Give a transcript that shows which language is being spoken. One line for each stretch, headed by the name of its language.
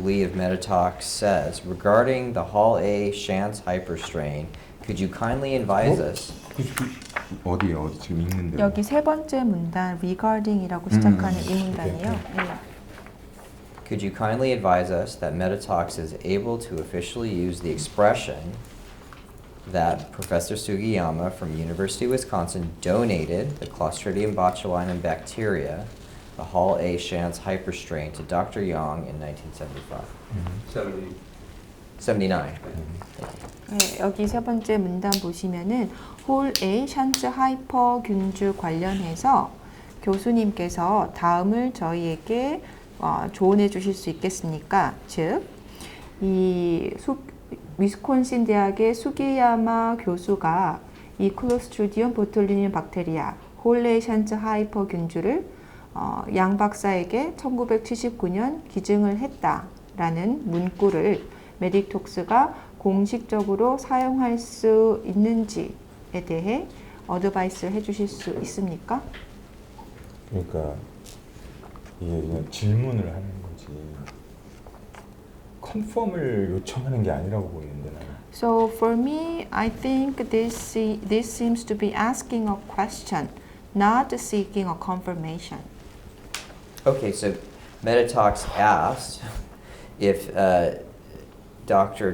English: Lee of Metatalk says, regarding the Hall A Chance hyperstrain, could you kindly advise us?
Korean: 어디 지금 읽는데. 여기 세 번째 문단 regarding이라고 시작하는 이 문단이요. 네.
English: Could you kindly advise us that Metatalks is able to officially use the expression that Professor Sugiyama from University of Wisconsin donated the Clostridium botulinum bacteria, the Hall A Chance hyperstrain, to Dr. Yang in 1975? 79.
Korean: 네, 여기 세 번째 문단 보시면은 홀 A 샨츠 하이퍼 균주 관련해서 교수님께서 다음을 저희에게 조언해 주실 수 있겠습니까? 즉, 이 위스콘신 대학의 수기야마 교수가 이 클로스트리디움 보툴리늄 박테리아 홀 A 샨츠 하이퍼 균주를 양 박사에게 1979년 기증을 했다라는 문구를 메디톡스가 공식적으로 사용할 수 있는지에 대해 어드바이스를 해주실 수 있습니까? 그러니까 이게 그냥 질문을 하는 거지. 컨펌을 요청하는 게 아니라고 보이는데 나는.
English: So for me, I think this seems to be asking a question, not seeking a confirmation. Okay, so Metatalks asked if Dr.